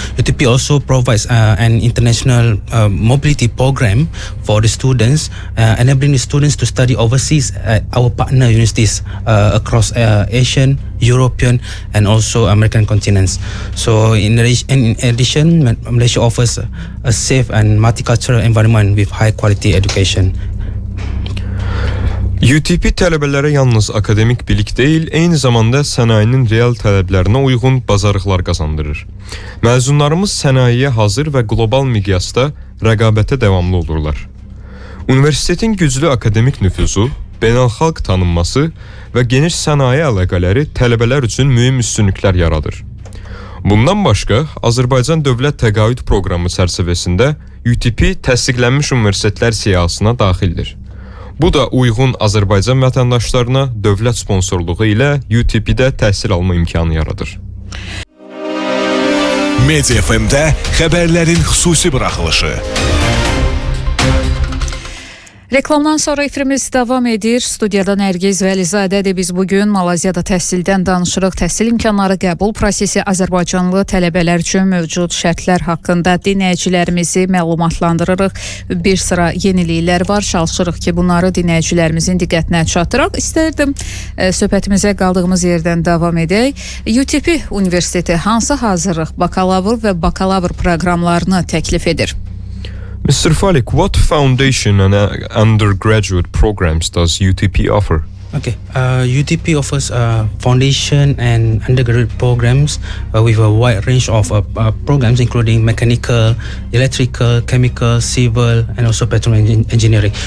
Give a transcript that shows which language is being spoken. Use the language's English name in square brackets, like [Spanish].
[English] UTP also provides an international mobility program for the students, enabling the students to study overseas at our partner universities across Asian, European and also American continents. So in addition, Malaysia offers a safe and multicultural environment with high quality education. [Azerbaijani] UTP tələbələrə yalnız akademik bilik deyil, eyni zamanda sənayinin real tələblərinə uyğun bazarlıqlar qazandırır. Məzunlarımız sənayeyə hazır və qlobal miqyasda rəqabətə davamlı olurlar. Universitetin güclü akademik nüfuzu, beynəlxalq tanınması və geniş sənaye əlaqələri tələbələr üçün mühüm üstünlüklər yaradır. Bundan başqa, Azərbaycan Dövlət Təqaüd Proqramı çərçivəsində UTP təsdiqlənmiş universitetlər siyahısına daxildir. Bu da uyğun Azərbaycan vətəndaşlarına dövlət sponsorluğu ilə UTP-də təhsil alma imkanı yaradır. Media FM-də xəbərlərin xüsusi buraxılışı. Reklamdan sonra efirimiz davam edir. Studiyada Nərgiz Vəlizadədir. Biz bugün Malayziyada təhsildən danışırıq. Təhsil imkanları qəbul prosesi Azərbaycanlı tələbələr üçün mövcud şərtlər haqqında dinləyicilərimizi məlumatlandırırıq. Bir sıra yeniliklər var. Çalışırıq ki, bunları dinləyicilərimizin diqqətinə çatdıraq. İstərdim söhbətimizə qaldığımız yerdən davam edək. UTP Universiteti hansı hazırlıq, bakalavr və bakalavr proqramlarını təklif edir? [English] Mr. Falik, what foundation and undergraduate programs does UTP offer? Okay, UTP offers foundation and undergraduate programs with a wide range of programs including mechanical, electrical, chemical, civil and also petroleum engineering.